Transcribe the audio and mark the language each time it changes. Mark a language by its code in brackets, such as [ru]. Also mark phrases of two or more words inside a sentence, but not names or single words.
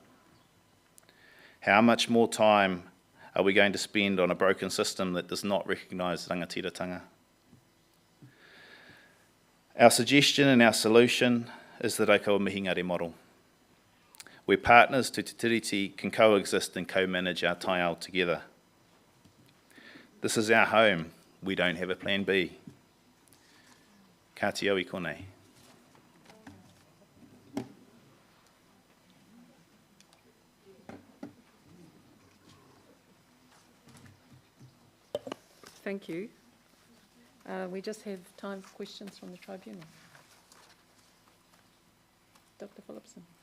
[en] How much more time are we going to spend on a broken system that does not recognise rangatiratanga? Our suggestion and our solution is the Raukawa Mihingare model, where partners to Te Tiriti can coexist and co-manage our taiao together. This is our home. We don't have a plan B. [mi] Ka te au I konei. [en] Thank you. We just have time for questions from the tribunal. Dr. Phillipson.